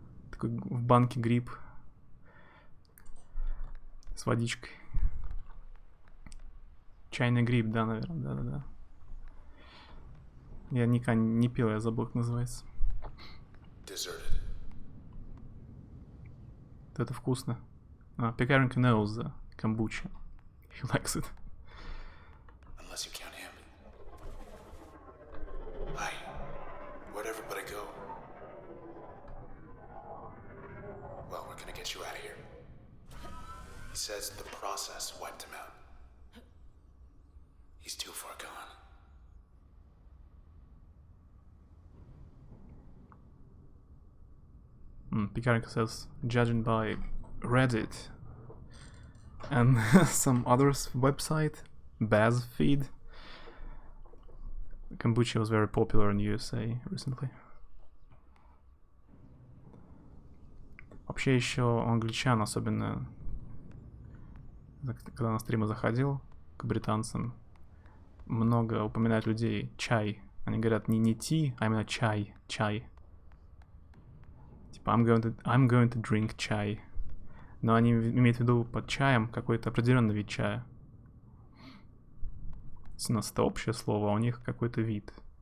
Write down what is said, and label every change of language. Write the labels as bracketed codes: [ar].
[ru] Такой в банке гриб. С водичкой. Чайный гриб, да, наверное. Да. Я никогда не пил, я забыл, как называется. [en] Deserted. [ru] Это вкусно. [en] Пекаренко knows the kombucha. He likes it. Unless you count him. Hi. Where'd everybody go? Well, we're gonna get you out of here. He says the process wiped him out. He's too far gone. Pikarenko says, judging by Reddit and some others website, BuzzFeed, kombucha was very popular in USA recently. [ru] Вообще еще англичан, особенно когда на стримы заходил, к британцам. Много упоминают людей чай. Они говорят не ти, а именно чай. Типа [en] I'm going to drink чай. [ru] Но они имеют в виду под чаем какой-то определенный вид чая. У нас это общее слово, а у них какой-то вид.